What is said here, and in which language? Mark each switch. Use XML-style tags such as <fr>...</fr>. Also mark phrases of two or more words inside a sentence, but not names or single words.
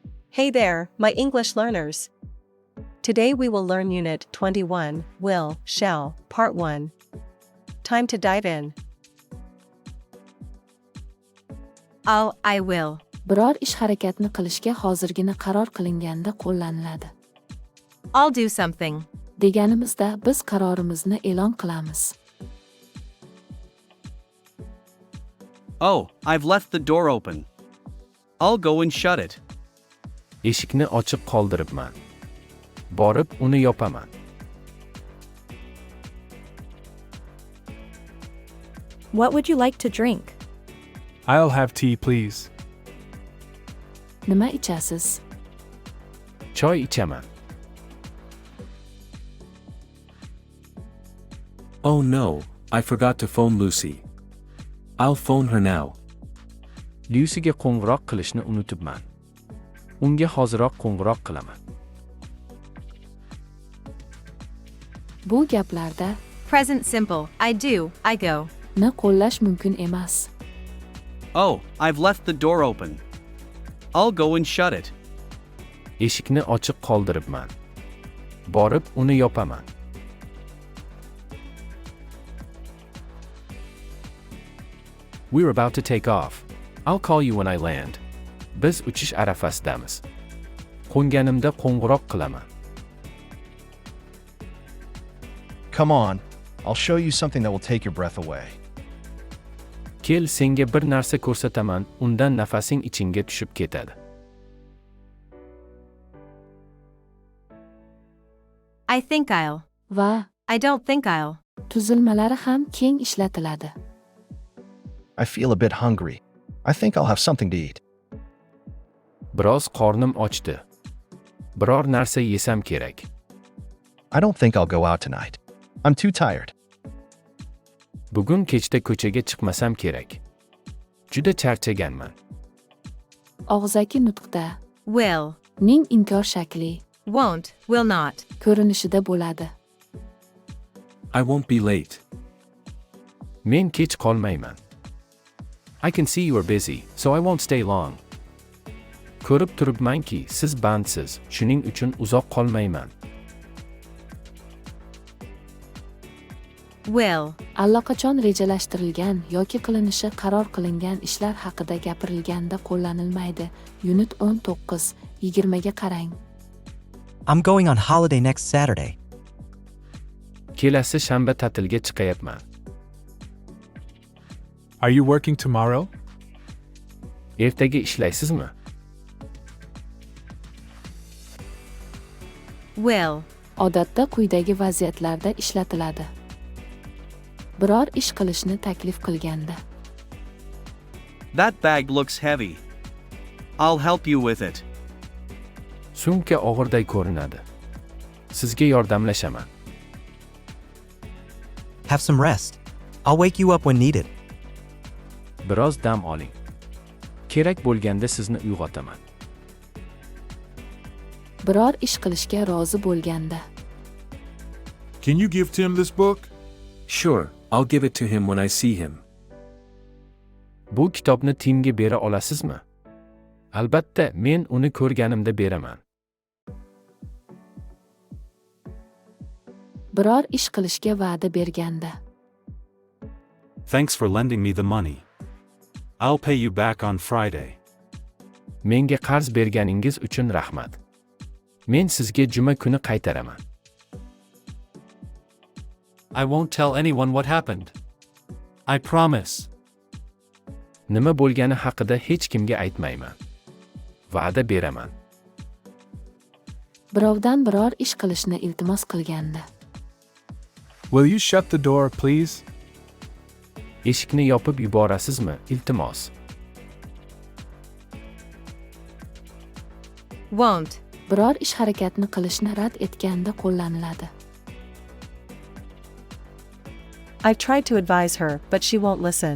<en>Hey there, my English learners. Today we will learn Unit 21, Will, Shall, Part 1. Time to dive in. I will.</en> <uz>Biror ish harakatni qilishga hozirgina qaror qilinganda qo'llaniladi.</uz> <en>I'll do something.</en> <uz>Deganimizda biz qarorimizni e'lon qilamiz.</uz> <en>Oh, I've left the door open. I'll go and shut it.</en> <uz>Eshikni ochiq qoldiribman. Borib uni yopaman.</uz> <en>What would you like to drink? I'll have tea, please.</en> <uz>Nima ichasiz? Choy ichaman.</uz> <en>Oh no, I forgot to phone Lucy. I'll phone her now.</en> <uz>Lucyga qo'ng'iroq qilishni unutibman. Unga hoziroq qo'ng'iroq qilaman. Bu gaplarda</uz> <en>Present simple, I do, I go.</en> <uz>ni qo'llash mumkin emas.</uz> <en>Oh, I've left the door open. I'll go and shut it.</en> <uz>Eshikni ochiq qoldiribman. Borib uni yopaman.</uz> <en>We're about to take off. I'll call you when I land.</en> <uz>Biz uchish arafasidamiz. Qo'nganimda qo'ng'iroq qilaman.</uz> <en>Come on, I'll show you something that will take your breath away.</en> <uz>Kel, senga bir narsa ko'rsataman, undan nafasing ichingga tushib ketadi.</uz> <en>I think I'll.</en> <uz>Va</uz> <en>I don't think I'll.</en> <uz>tuzilmalari ham keng ishlatiladi.</uz> <en>I feel a bit hungry. I think I'll have something to eat.</en> <uz>Biroz qornim ochdi. Biror narsa yesam kerak.</uz> <en>I don't think I'll go out tonight. I'm too tired.</en> <uz>Bugun kechda ko'chaga chiqmasam kerak. Juda charchaganman. Og'zaki nutqda Will, ning inkor shakli</uz> <en>won't, will not.</en> <uz>ko'rinishida bo'ladi.</uz> <en>I won't be late.</en> <uz>Men kech qolmayman.</uz> <en>I can see you are busy, so I won't stay long.</en> <uz>Ko'rib turibmanki, siz bandsiz, shuning uchun uzoq qolmayman. Will, Allaqachon rejalashtirilgan yoki qilinishi qaror qilingan ishlar haqida gapirilganda qo'llanilmaydi. Unit 19, 20 ga qarang.</uz> <en>I'm going on holiday next Saturday.</en> <uz>Kelasi shanba ta'tilga chiqayapman.</uz> <en>Are you working tomorrow?</en> <uz>Ertaga ishlaysizmi? will. Odatda quyidagi vaziyatlarda ishlatiladi. Biror ish qilishni taklif qilganda.</uz> <en>That bag looks heavy. I'll help you with it.</en> <uz>Sumka og'irday ko'rinadi. Sizga yordamlashaman.</uz> <en>Have some rest. I'll wake you up when needed.</en> <uz>Biroz dam oling. Kerak bo'lganda sizni uyg'otaman. Biror ish qilishga rozi bo'lganda.</uz> <en>Can you give Tim this book? Sure, I'll give it to him when I see him.</en> <uz>Bu kitobni Timga bera olasizmi? Albatta, men uni ko'rganimda beraman. Biror ish qilishga va'da berganda.</uz> <en>Thanks for lending me the money. I'll pay you back on Friday.</en> <uz>Menga qarz berganingiz uchun rahmat. Men sizga juma kuni qaytaraman.</uz> <en>I won't tell anyone what happened. I promise.</en> <uz>Nima bo'lgani haqida hech kimga aytmayman. Va'da beraman. Birovdan biror ish qilishni iltimos qilganda.</uz> <en>Will you shut the door, please?</en> <uz>Eshikni yopib yuborasizmi, iltimos? Won't. Biror ish harakatni qilishni rad etganda qo'llaniladi.</uz> <en>I've tried to advise her, but she won't listen.</en>